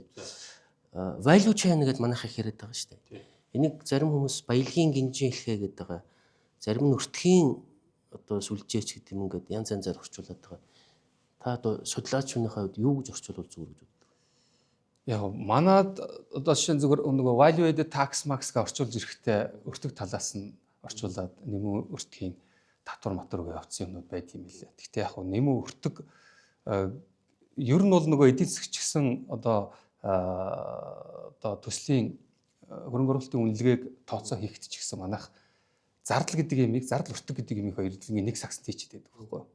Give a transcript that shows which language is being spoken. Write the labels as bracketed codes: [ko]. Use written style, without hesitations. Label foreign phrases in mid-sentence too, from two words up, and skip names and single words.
[en] Value chain [mn] гэдэг манайхаа яриад байгаа шүү дээ. Энийг зарим хүмүүс баялагын гинжин хэлхээ гэдэг байгаа. Зарим нь өртгийн одоо сүлжээч гэдэг юм ингээд янз янзаар орчуулад байгаа. Та одоо судлаач хүнийхээ хувьд юу гэж орчуулвал зүгээр гэж боддог? Яг манад одоо жишээ нь зүгээр нөгөө [en] value added tax [mn] max гэж орчуулж ирэхдээ өртөг талаас нь орчуулад нэмүү өртгийн татвар матварыг явуулсан юмнууд байд юм лээ. Гэхдээ яг нэмүү өртөг ер нь бол нөгөө эдийн засгч гэсэн одоо төслийн хөрөнгө оруулалтын үнэлгээг тооцоо хийхэд ч гэсэн манайх зардал гэдэг ямиг, зардал өртөг гэдэг ямиг хоёр дэлхийн нэг сагсанд хийчихэд байдаг байхгүй.